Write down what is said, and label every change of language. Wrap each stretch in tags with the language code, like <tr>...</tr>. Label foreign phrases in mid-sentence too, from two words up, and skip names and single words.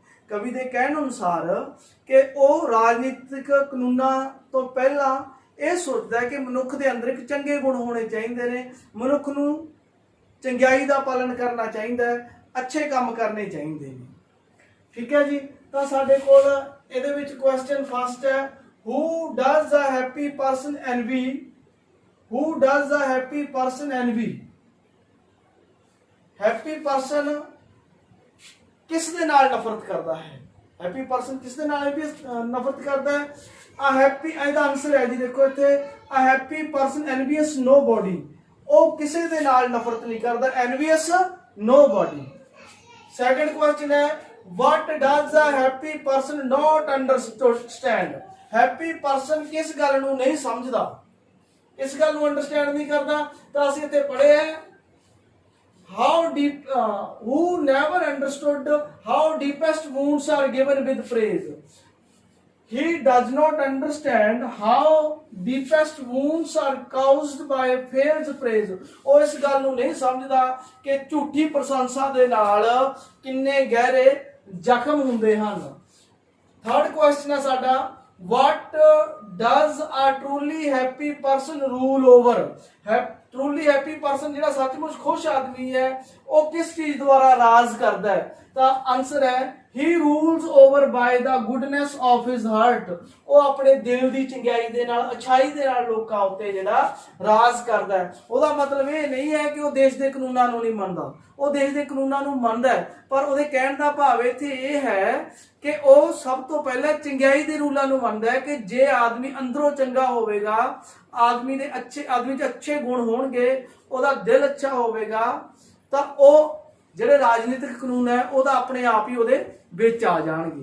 <pa>ਕਵੀ ਦੇ ਕਹਿਣ ਅਨੁਸਾਰ ਕਿ ਉਹ ਰਾਜਨੀਤਿਕ ਕਾਨੂੰਨਾਂ ਤੋਂ ਪਹਿਲਾਂ ਇਹ ਸੋਚਦਾ ਹੈ ਕਿ ਮਨੁੱਖ ਦੇ ਅੰਦਰ ਇੱਕ ਚੰਗੇ ਗੁਣ ਹੋਣੇ ਚਾਹੀਦੇ ਨੇ, ਮਨੁੱਖ ਨੂੰ ਚੰਗਿਆਈ ਦਾ ਪਾਲਣ ਕਰਨਾ ਚਾਹੀਦਾ ਹੈ, ਅੱਛੇ ਕੰਮ ਕਰਨੇ ਚਾਹੀਦੇ ਨੇ। ਠੀਕ ਹੈ ਜੀ, ਤਾਂ ਸਾਡੇ ਕੋਲ ਇਹਦੇ ਵਿੱਚ</pa> <en>question first</en> <pa>ਹੈ,</pa> <en>who does a happy person envy? who does a happy person envy? happy person</en> <pa>ਕਿਸ ਦੇ ਨਾਲ ਨਫ਼ਰਤ ਕਰਦਾ ਹੈ?</pa> <en>happy person</en> <pa>ਕਿਸ ਦੇ ਨਾਲ ਨਫ਼ਰਤ ਕਰਦਾ ਹੈ?</pa> <en>a happy,</en> <pa>ਇਹਦਾ ਆਨਸਰ ਹੈ ਜੀ, ਦੇਖੋ ਇੱਥੇ,</pa> <en>a happy person envious nobody,</en> <pa>ਉਹ ਕਿਸੇ ਦੇ ਨਾਲ ਨਫ਼ਰਤ ਨਹੀਂ ਕਰਦਾ,</pa> <en>envious nobody. second question</en> <pa>ਹੈ,</pa> <en>what does a happy person not understand? happy person</en> <pa>ਕਿਸ ਗੱਲ ਨੂੰ ਨਹੀਂ ਸਮਝਦਾ, ਇਸ ਗੱਲ ਨੂੰ ਅੰਡਰਸਟੈਂਡ ਨਹੀਂ ਕਰਦਾ। ਤਾਂ ਅਸੀਂ ਇੱਥੇ ਪੜ੍ਹਿਆ ਹੈ,</pa> <en>how deep who never understood how deepest wounds are given with praise. He does not understand how deepest wounds are caused by false praise.</en> <pa>ਉਹ ਇਸ ਗੱਲ ਨੂੰ ਨਹੀਂ ਸਮਝਦਾ ਕਿ ਝੂਠੀ ਪ੍ਰਸ਼ੰਸਾ ਦੇ ਨਾਲ ਕਿੰਨੇ ਗਹਿਰੇ ਜ਼ਖਮ ਹੁੰਦੇ ਹਨ।</pa> <en>third question</en> <pa>ਹੈ ਸਾਡਾ,</pa> <en>what does a truly happy person rule over? truly happy person,</en> <pa>ਜਿਹੜਾ ਸੱਚਮੁੱਚ ਖੁਸ਼ ਆਦਮੀ ਹੈ, ਉਹ ਕਿਸ ਚੀਜ਼ ਦੁਆਰਾ ਰਾਜ ਕਰਦਾ ਹੈ? ਤਾਂ ਆਨਸਰ ਹੈ,</pa> <en>he rules over by the goodness of his heart.</en> <pa>ਉਹ ਆਪਣੇ ਦਿਲ ਦੀ ਚੰਗਿਆਈ ਦੇ ਨਾਲ, ਅਛਾਈ ਦੇ ਨਾਲ ਲੋਕਾਂ ਉੱਤੇ ਜਿਹੜਾ ਰਾਜ ਕਰਦਾ ਹੈ। ਉਹਦਾ ਮਤਲਬ ਇਹ ਨਹੀਂ ਹੈ ਕਿ ਉਹ ਦੇਸ਼ ਦੇ ਕਾਨੂੰਨਾਂ ਨੂੰ ਨਹੀਂ ਮੰਨਦਾ, ਉਹ ਦੇਸ਼ ਦੇ ਕਾਨੂੰਨਾਂ ਨੂੰ ਮੰਨਦਾ ਹੈ, ਪਰ ਉਹਦੇ ਕਹਿਣ ਦਾ ਭਾਵ ਇੱਥੇ ਇਹ ਹੈ ਕਿ ਉਹ ਸਭ ਤੋਂ ਪਹਿਲਾਂ ਚੰਗਿਆਈ ਦੇ ਰੂਲਾਂ ਨੂੰ ਮੰਨਦਾ ਹੈ ਕਿ ਜੇ ਆਦਮੀ ਅੰਦਰੋਂ ਚੰਗਾ ਹੋਵੇਗਾ, ਆਦਮੀ 'ਚ ਅੱਛੇ ਗੁਣ ਹੋਣਗੇ, ਉਹਦਾ ਦਿਲ ਅੱਛਾ ਹੋਵੇਗਾ, ਤਾਂ ਉਹ ਜਿਹੜੇ ਰਾਜਨੀਤਿਕ ਕਾਨੂੰਨ ਹੈ ਉਹਦਾ ਆਪਣੇ ਆਪ ਹੀ ਉਹਦੇ ਵਿੱਚ ਆ ਜਾਣਗੇ।</pa>